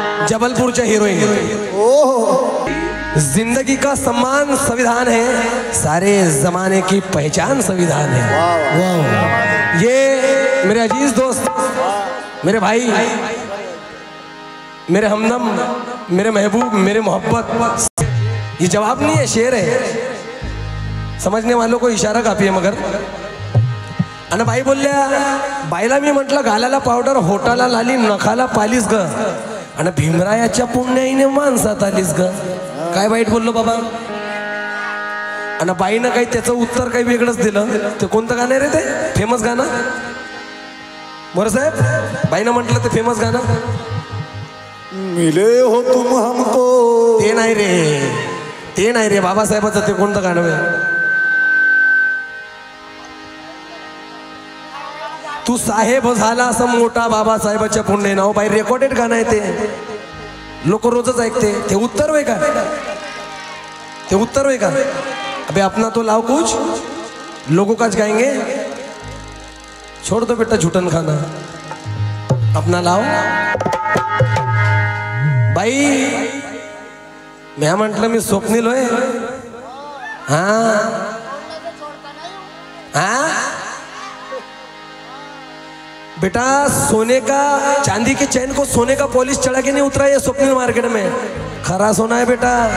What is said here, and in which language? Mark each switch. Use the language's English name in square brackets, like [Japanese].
[Hindi] Jabalpur heroine. जिंदगी का सम्मान संविधान है, सारे जमाने की पहचान संविधान है। ये मेरे अजीज दोस्त, मेरे भाई, मेरे हमदम, मेरे महबूब, मेरे मोहब्बत, ये जवाब नहीं है, शेर है। समझने वालों को इशारा काफी है। [Marathi] मगर आणि बाई बोलल्या, बाईला मी म्हटलं घालायला पावडर, होटाला लाली, नखाला पालीस ग, आणि भीमरायाच्या पुण्याईने माणसात आलीस ग। काय वाईट बोललो बाबा? आणि बाईनं काही त्याचं उत्तर काही वेगळंच दिलं। ते कोणतं गाणं रे? ते फेमस गाणं मोरे साहेब, बाईनं म्हटलं ते फेमस गाणं, [Hindi] मिले हो तुम हमको [Marathi] नाही रे, ते नाही रे, बाबासाहेबाचं ते कोणतं गाणं आहे? तू साहेब झाला असं मोठा बाबासाहेबाच्या पुण्य नाव बाई, रेकॉर्डेड गाणं आहे ते, लोक रोजच ऐकते. ते उत्तर होय का? ते उत्तर होय का? [Hindi] अबे अपना तो लाओ कुछ, लोगों का गाएंगे. छोड़ दो बेटा झूठन खाना, अपना लाओ. [Marathi] बाई मी म्हटलं मी स्वप्नील होय. [Hindi] हा हा बेटा, सोने का चांदी के चैन को सोने का पॉलिश चढ़ा के नहीं उतरा ये स्वप्निल मार्केट में, खरा सोना है बेटा.